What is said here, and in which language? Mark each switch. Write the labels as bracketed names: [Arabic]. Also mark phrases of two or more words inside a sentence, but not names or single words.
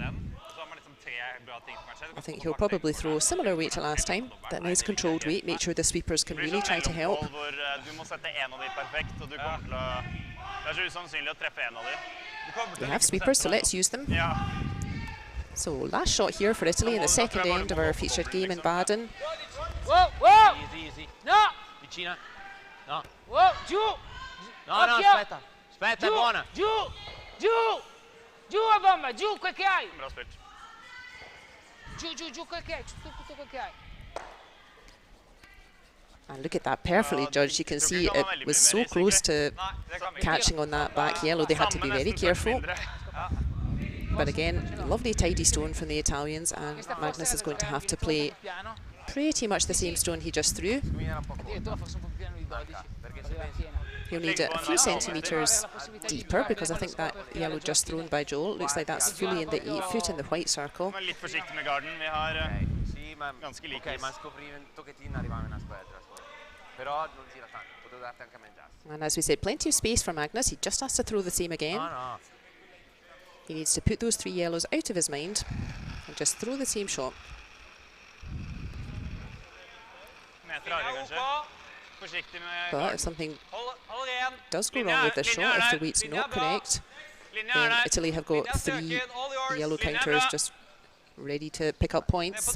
[English] I think he'll probably throw similar weight to last time, that nice controlled weight, make sure the sweepers can really try to help. We have sweepers, so let's use them. So last shot here for Italy in the second end of our featured game in Baden. Whoa! Easy. No! [Italian] Vicina. No. Whoa! Giù! No, Occhio! aspetta, è buona. Giù a bomba, giù quel che hai! [Norwegian] Bra spilt. [Italian] Giù quel che hai, tutto quel che hai. [English] And look at that, perfectly judged. You can see it was so close to catching on that back yellow. They had to be very careful. But again, lovely tidy stone from the Italians, and Magnus is going to have to play pretty much the same stone he just threw. He'll need it a few centimetres deeper because I think that yellow just thrown by Joel looks like that's fully in the 8 foot in the white circle. [Norwegian] Litt forsiktig med garden. Vi har ganske like is. [English] And as we said, plenty of space for Magnus. He just has to throw the same again. He needs to put those 3 yellows out of his mind and just throw the same shot. But if something does go wrong with this shot, if the weight's not correct, then Italy have got 3 yellow counters just ready to pick up points.